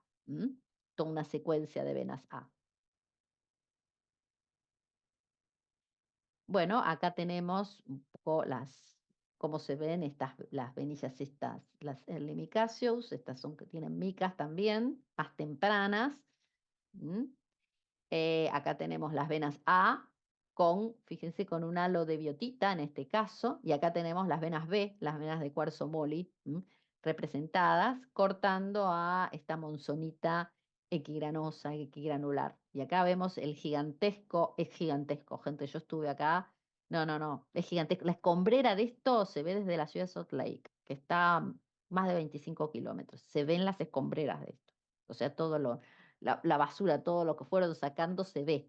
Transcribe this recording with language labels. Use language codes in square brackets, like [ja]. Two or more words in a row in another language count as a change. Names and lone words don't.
[es] Toda una secuencia de venas A. Bueno, acá tenemos un poco cómo se ven las venillas estas, las Erlimicaceus, estas son que tienen micas también, más tempranas. Acá tenemos las venas A, fíjense, con un halo de biotita en este caso, y acá tenemos las venas B, las venas de cuarzo moli, representadas, cortando a esta monzonita equigranosa, equigranular. Y acá vemos el gigantesco, es gigantesco, gente, yo estuve acá, no, es gigantesco. La escombrera de esto se ve desde la ciudad de Salt Lake, que está a más de 25 kilómetros, se ven las escombreras de esto, o sea, la basura, todo lo que fueron sacando se ve.